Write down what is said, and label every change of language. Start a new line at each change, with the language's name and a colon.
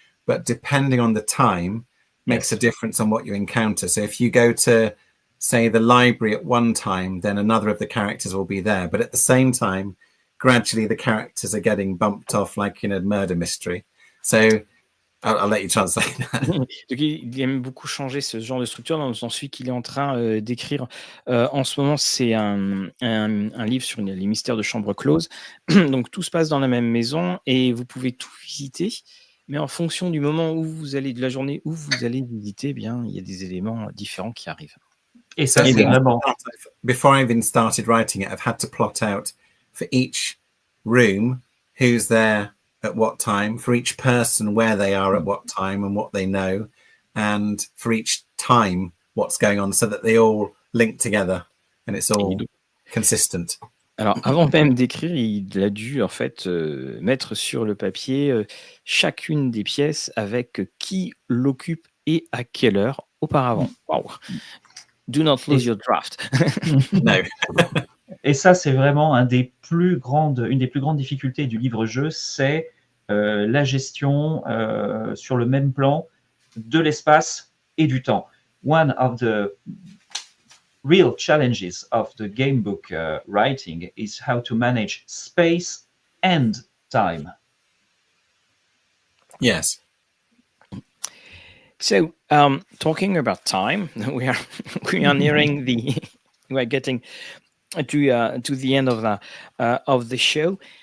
English: But depending on the time makes a difference on what you encounter. So if you go to, say, the library at one time, then another of the characters will be there. But at the same time, gradually the characters are getting bumped off like in a murder mystery. So I'll let you translate that.
French: Donc, il aime beaucoup changer ce genre de structure dans celui qu'il est en train d'écrire en ce moment. C'est un livre sur les mystères de chambre close. Donc tout se passe dans la même maison et vous pouvez tout visiter. Mais en fonction du moment où vous allez, de la journée où vous allez visiter, eh bien, il y a des éléments différents qui arrivent. Et ça, c'est vraiment...
English: Before I even started writing it, I've had to plot out for each room who's there at what time, for each person where they are at what time and what they know, and for each time what's going on, so that they all link together and it's all consistent.
French: Alors, avant même d'écrire, il a dû en fait mettre sur le papier chacune des pièces avec qui l'occupe et à quelle heure auparavant.
English: Wow. Do not lose your draft. No.
French: Et ça, c'est vraiment une des plus grandes difficultés du livre-jeu, c'est la gestion sur le même plan de l'espace et du temps.
English: One of the real challenges of the game book writing is how to manage space and time. Yes. So, talking about time, we are nearing we are getting to the end of the show.